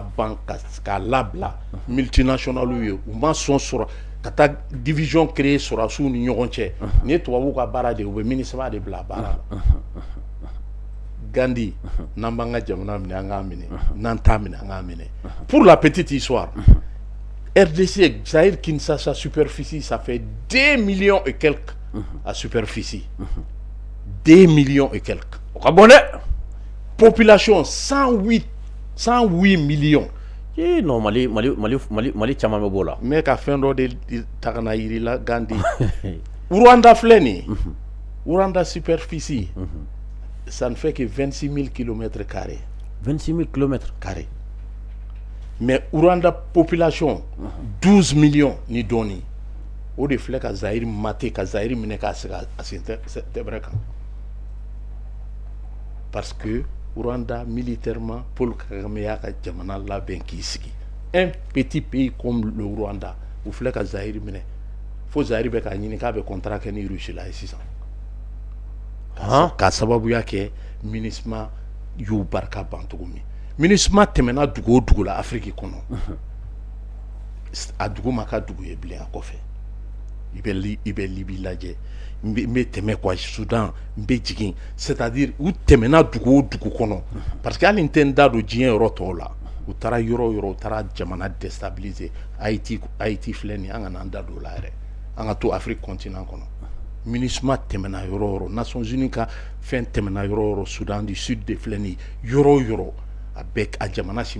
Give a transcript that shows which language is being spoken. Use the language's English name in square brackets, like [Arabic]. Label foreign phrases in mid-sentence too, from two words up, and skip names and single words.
[Bambara] ban k'a labila multinationaux ye u ma sɔn sɔrɔ ka taa [French] division créer [Bambara] sɔrɔdasiw ni ɲɔgɔn cɛ nin ye tubabuw ka baara de ye u bɛ MINUSMA de bila baara la Gandhi n'an b'an ka jamana minɛ an k'a minɛ n'an t'a minɛ an k'a minɛ [French] pour la petite histoire RDC Zaïre Kinshasa superficie ça fait 2 millions et quelques à superficie 2 millions et quelques [Bambara] o ka bon dɛ [French] population 108 millions [Bambara] non Mali caman bɛ b'o la mais ka fɛn dɔ de ta ka na yiri la Gandhi Rwanda filɛ nin Rwanda [French] superficie ça ne fait que 26 000 km². 26 000 km². Mais Rwanda population 12 millions ni doni. [Bambara] O de filɛ ka Zaïre maté ka Zaïre minɛ k'a sigi a sen tɛbɛrɛ kan. [French] Parce que [Bambara] Rwanda militairement Paul Kagame y'a ka jamana labɛn k'i sigi. [French] Un petit pays comme le Rwanda [Bambara] o filɛ ka Zaïre minɛ fo Zaïre bɛ k'a ɲini k'a bɛ contrat kɛ ni Russie la ye sisan. K'a sababuya kɛ MINUSMA y'u barika ban cogo min MINUSMA tɛmɛna dugu o dugu la Afrique kɔnɔ a dugu ma ka dugu ye bilen a kɔfɛ i bɛ Libi lajɛ n bɛ tɛmɛ quoi Soudan n bɛ jigin c'est-à-dire u tɛmɛna dugu o dugu kɔnɔ [French] parce que [Bambara] hali n tɛ n da don diɲɛ yɔrɔ tɔw la u taara yɔrɔ yɔrɔ u taara jamana déstabiliser Haïti filɛ nin an ka n'an da don o la yɛrɛ an ka to Afrique continent kɔnɔ MINUSMA tɛmɛna yɔrɔ o yɔrɔ Nations Unies ka fɛn tɛmɛna yɔrɔ o yɔrɔ Soudan du Sud de filɛ nin ye yɔrɔ o yɔrɔ a bɛɛ a jamana si